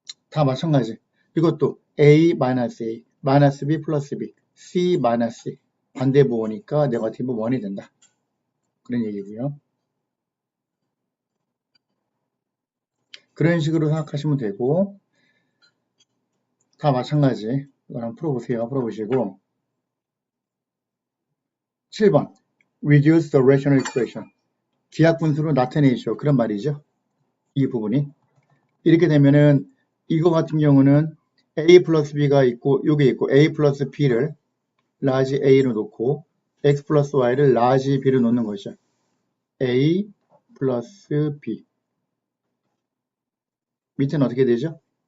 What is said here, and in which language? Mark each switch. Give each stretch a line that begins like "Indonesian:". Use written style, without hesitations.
Korean: 다 마찬가지. 이것도 a 마이너스 a 마이너스 b 플러스 b c 마이너스 c 반대부호니까 네거티브 1이 된다. 그런 얘기고요. 그런 식으로 생각하시면 되고 다 마찬가지. 이거 한번 풀어보세요. 풀어보시고 7번
English: Reduce the rational expression.
Korean: 기하분수로 나타내죠. 그런 말이죠. 이 부분이. 이렇게 되면은 이거 같은 경우는 a 플러스 b가 있고 요게 있고 a 플러스 b를 라지 a로 놓고 x 플러스 y를 라지 b로 놓는 것이죠. a 플러스 b 밑에는 어떻게 되죠?